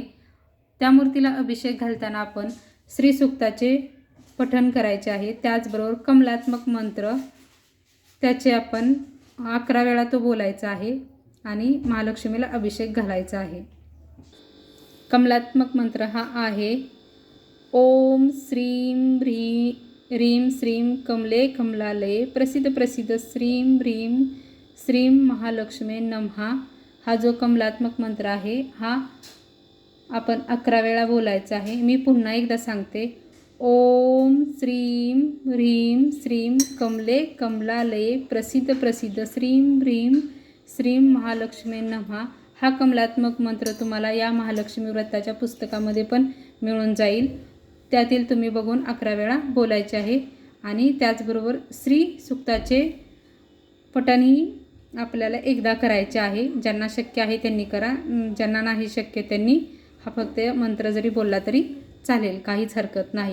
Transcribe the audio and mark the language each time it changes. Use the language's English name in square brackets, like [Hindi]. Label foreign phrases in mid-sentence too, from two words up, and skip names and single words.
[Marathi] त्या मूर्तीला अभिषेक घालताना आपण श्री सूक्ताचे पठण करायचे आहे। त्याचबरोबर कमलात्मक मंत्र त्याचे आपण 11 वेळा तो बोलायचा आहे। आणि महालक्ष्मीला अभिषेक घालायचा आहे। कमलात्मक मंत्र हा आहे [Sanskrit] ओम श्रीं ह्रीं श्रीं कमले कमलालये प्रसिद्ध प्रसिद्ध श्रीं ह्रीं श्रीं महालक्ष्मी नमः। [Marathi] हा जो कमलात्मक मंत्र आहे हा आपण 11 वेळा बोलायचा आहे। मी पुन्हा एकदा सांगते [Sanskrit] ओम श्रीं ह्रीं श्रीं कमले कमलालये प्रसिद्ध प्रसिद्ध श्रीं ह्रीं श्रीं महालक्ष्मी नमः। [Marathi] हा कमलात्मक मंत्र तुम्हाला या महालक्ष्मी व्रताच्या पुस्तकामध्ये पण मिळून जाईल, त्यातील तुम्ही बघून 11 वेळा बोलायचे आहे। आणि त्याचबरोबर श्री सुक्ताचे पठणही आपल्याला एकदा करायचे आहे। ज्यांना शक्य आहे त्यांनी करा, ज्यांना नाही शक्य त्यांनी हा फक्त मंत्र जरी बोलला तरी चालेल, काहीच हरकत नाही।